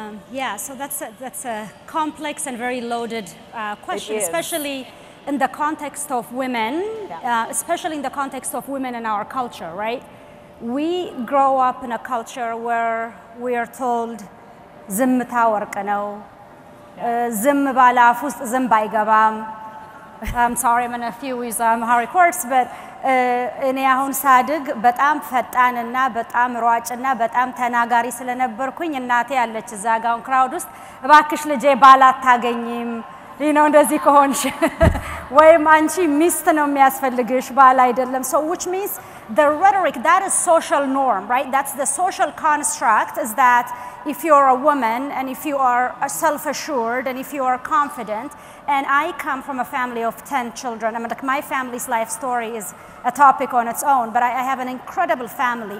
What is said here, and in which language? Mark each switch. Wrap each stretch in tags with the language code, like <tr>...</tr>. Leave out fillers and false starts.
<en>Yeah, so that's a complex and very loaded question, especially in the context of women, especially in the context of women in our culture, right? We grow up in a culture where we are told,</en> <am>ዝምታ ወርቅ ነው, ዝም ባለ አፍ ውስጥ ዝም ባይገባም.</am> <en>I'm sorry, I'm in a few with Harry course, but</en> <am>እኔ አሁን ሳድግ በጣም ፈጣንና በጣም ሯጭና በጣም ተናጋሪ ስለነበርኩኝ እናቴ ያለች እዛ ጋር ክራውድ ውስጥ እባክሽ ልጄ ባል አታገኝም እንደዚህ ከሆንሽ ወይም አንቺ ሚስት ነው የሚያስፈልግሽ ባል አይደለም.</am> <en>So which means the rhetoric, that is social norm, right? That's the social construct, is that if you're a woman and if you are self-assured and if you are confident, and I come from a family of 10 children. I mean, like, my family's life story is a topic on its own, but I have an incredible family.</en>